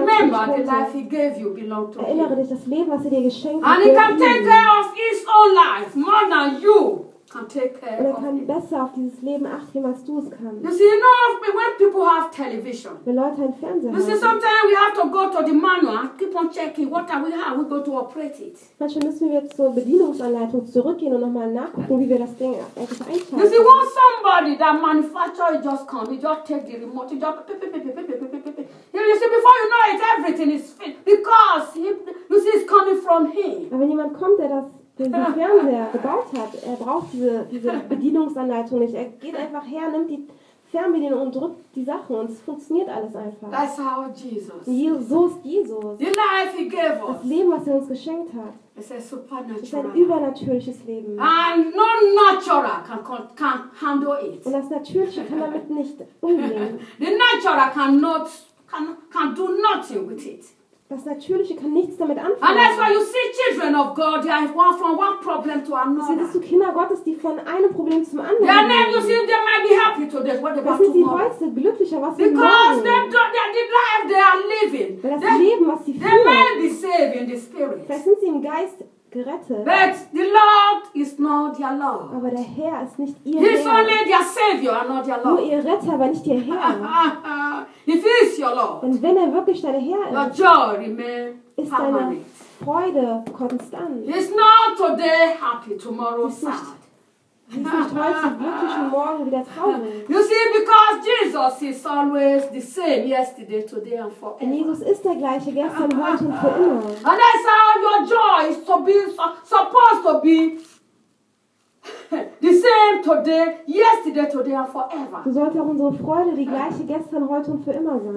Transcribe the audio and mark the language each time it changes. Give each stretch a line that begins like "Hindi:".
English: Remember, the life he gave you belong to him.
German: Erinnere dich, das Leben, was er dir geschenkt hat.
English: And he can take care of his own life more than you.
German: Und er kann besser auf dieses Leben achten, als du es kannst.
English: You see, you know, when people have television.
German: Wenn Leute einen Fernseher haben.
English: You see, sometimes we have to go to the manual, keep on checking what we have, we go to operate it.
German: Manchmal müssen wir jetzt zur Bedienungsanleitung zurückgehen und nochmal nachgucken, wie wir das Ding eigentlich einschalten.
English: You see, once somebody that manufacturer just come, he just take the remote, he just You see, before you know it, everything is fit because he, you see, it's coming from him.
German: Aber wenn jemand kommt, der das den Fernseher gebaut hat, er braucht diese Bedienungsanleitung nicht. Er geht einfach her, nimmt die Fernbedienung und drückt die Sachen und es funktioniert alles einfach.
English: That's how Jesus.
German: So ist Jesus.
English: The life he gave us.
German: Das Leben, was er uns geschenkt hat.
English: It's a supernatural.
German: Ist ein übernatürliches Leben.
English: And no natural can handle it.
German: Und das Natürliche kann damit nicht umgehen.
English: The natural can do nothing with it.
German: Das Natürliche kann nichts damit anfangen.
English: And that's why you see children of God, they are one from one problem to another.
German: Siehst du Kinder Gottes, die von einem Problem zum anderen?
English: Yeah, then you see they might be happy today. What about tomorrow?
German: Sind sie heute glücklicher, was
English: Because they don't, the life they are living.
German: Weil das Leben, was sie führen.
English: They might be saved in the spirit.
German: Vielleicht sind sie im Geist gerettet.
English: But the Lord is not their Lord.
German: Aber der Herr ist nicht ihr Herr.
English: He's only their Savior and not their Lord.
German: Nur ihr Retter, aber nicht ihr Herr.
English: If he is your Lord,
German: und wenn er wirklich dein Herr ist,
English: your joy remains permanent.
German: Ist deine Freude konstant.
English: He's not today happy, tomorrow sad.
German: Morgen
English: you see, because Jesus is always the same yesterday, today, and forever.
German: Und Jesus ist der gleiche gestern, heute und für immer.
English: And that's how your joy is to be supposed to be the same today, yesterday, today, and forever.
German: So sollte auch unsere Freude die gleiche gestern, heute und für immer sein.